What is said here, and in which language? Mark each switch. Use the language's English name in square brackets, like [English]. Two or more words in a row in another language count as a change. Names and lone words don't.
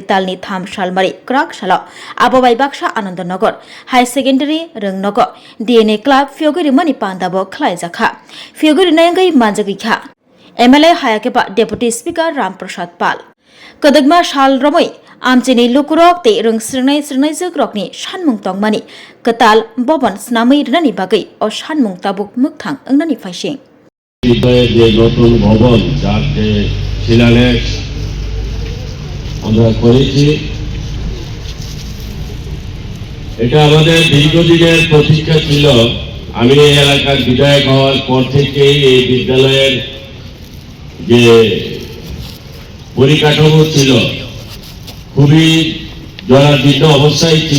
[Kok Borok] तालनि 3 सालमारि क्राक साल आबोबाय बाक्सा आनंदनगर हाई सेकेंडारी रंगनग डीएनए क्लाब फियोगरि मनि पान्दाबो खलायजाखा फियोगरि नायंगै मानजागैखा एमएलए हायाकेबा [English] deputy speaker [Kok Borok] रामप्रसाद पाल कदगमा साल रमै आमचेनि लुकुरक ते रोंस्रिंनाय स्रिंनाय जोग्रकनि सानमुं तंमानि कताल भवन स्नामै रनानि बागै अ सानमुं ताबुक मुक्थां अंगनानि फाइसिं [Bangla] যে নতুন ভবন যার যে শিলান্যাস আমরা করেছি, এটা আমাদের দীর্ঘদিনের প্রতীক্ষা ছিল। আমি এই এলাকার বিধায়ক হওয়ার পর থেকেই এই বিদ্যালয়ের যে পরিকাঠামো ছিল খুবই জরাজীর্ণ অবস্থায় ছিল।